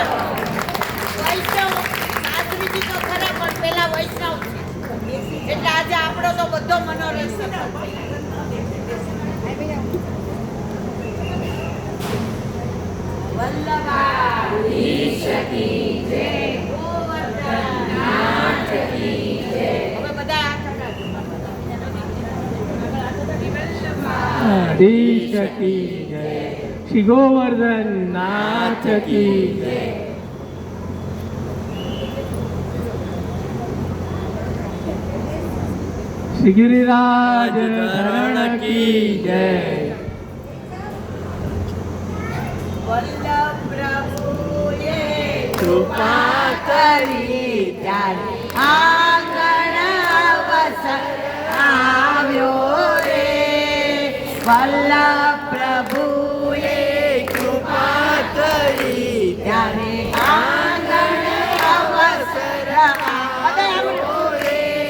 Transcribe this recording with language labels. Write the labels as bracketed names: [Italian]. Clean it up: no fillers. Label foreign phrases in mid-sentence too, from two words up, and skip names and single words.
[Gujarati] વૈષ્ણવ શાસ્ત્રીજી તો ખરા પણ પેલા વૈષ્ણવ છે એટલે આજે આપણો તો બધો મનોરથ સફળ. [Hindi] वल्लभाधीश की जय, गोवर्धननाथ की जय. [Gujarati] હવે બધા [Hindi] वल्लभाधीश की जय, श्री गोवर्धन नाथ की जय. श्री गिरिराज धरण की जय. [Gujarati] વલ્લભ પ્રભુએ કૃપા કરી ત્યારે આંગણ અવસર આવ્યો રે. વલ્લભ પ્રભુએ કૃપા કરી ત્યારે આંગણ અવસર આવ્યો રે.